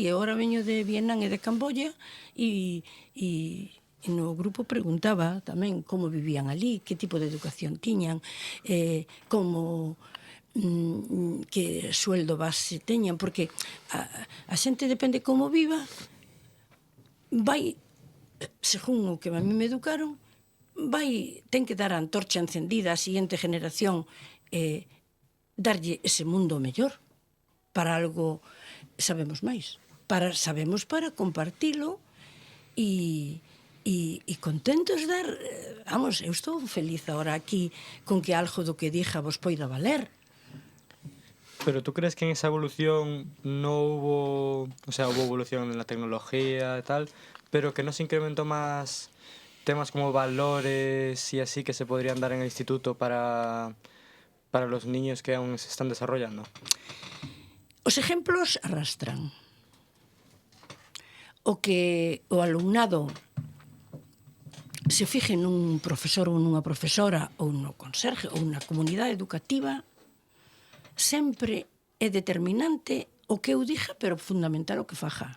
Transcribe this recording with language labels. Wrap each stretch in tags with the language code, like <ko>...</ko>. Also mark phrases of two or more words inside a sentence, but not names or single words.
<gl>Eu ahora veño de Vietnam e de Camboya e no grupo preguntaba tamén como vivían ali, que tipo de educación tiñan, como que sueldo base teñan, porque a xente depende como viva, vai, según o que</gl> <es>a mí me educaron,</es> <gl>ten que dar a antorcha encendida á seguinte generación, darlle ese mundo mellor. Para algo sabemos máis. Sabemos para compartilo e contentos dar... Vamos, eu estou feliz ahora aquí con que algo do que dixa vos poida valer.</gl> <es>Pero tú crees que en esa evolución no hubo... O sea, hubo evolución en la tecnología y tal, pero que no se incrementó más temas como valores y así que se podrían dar en el instituto para los niños que aún se están desarrollando?</es> <gl>Os exemplos arrastran. O que o alumnado se fixe nun profesor ou nunha profesora ou no conserje ou na comunidade educativa sempre é determinante o que eu dixa, pero fundamental o que faja.</gl>